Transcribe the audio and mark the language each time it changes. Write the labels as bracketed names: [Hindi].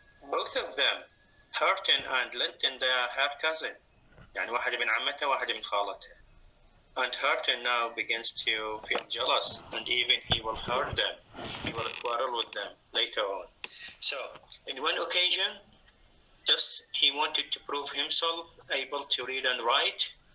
[English] Both of them, Horton and Linton, they are her cousin. [Arabic] يعني واحدة من عمتها واحدة من خالتها. [English] And Horton now begins to feel jealous, and even he will hurt them. He will quarrel with them later on. So, in one occasion, just he wanted to prove himself able to read and write.